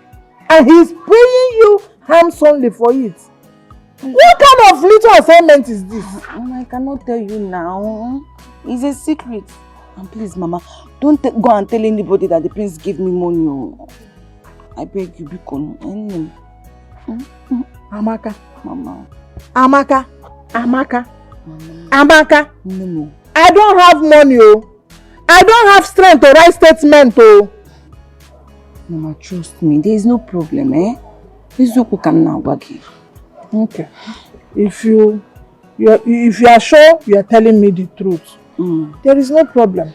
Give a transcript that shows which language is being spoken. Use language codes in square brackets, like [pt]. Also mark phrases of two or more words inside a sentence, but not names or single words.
[en] And he's paying you handsomely for it? What kind of little assignment is this? I cannot tell you now. It's a secret. And please, Mama, don't go and tell anybody that the prince gave me money. I beg you, Bikon. Amaka. Mama. Amaka. Amaka. Mama. Amaka. No. I don't have money, oh. I don't have strength to write statement, oh. Mama, trust me. There is no problem, eh? Izuku can now work. Okay. If you are sure you are telling me the truth, there is no problem.